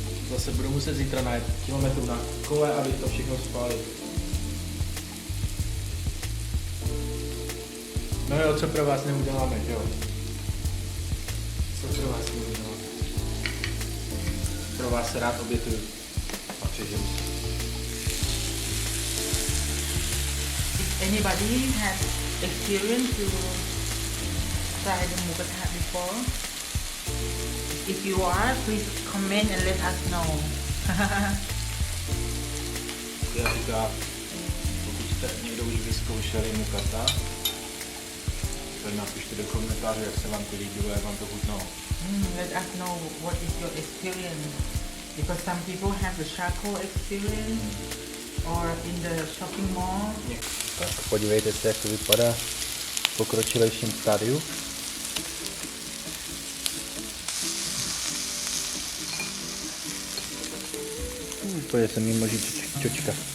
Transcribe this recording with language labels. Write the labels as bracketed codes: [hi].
[cs] Zase budu muset zítra najet kilometru na kole, aby to všechno spálil. No jo, co pro vás neuděláme, že jo? Co pro vás neuděláme? Pro vás se rád obětuju a přežiju se. [en] If anybody has experience to try the mukata before, if you are, please comment and let us know. [cs] Já říká, pokud jste někdo už vyzkoušeli mukata, tak napište do komentářů, jak se vám to líbilo, jak vám to chutnalo. [en] Let us know what is your experience, because some people have the charcoal experience or in the shopping mall. [cs] Tak podívejte se, jak to vypadá v pokročilejším stádiu. Úplně se mimo čočka.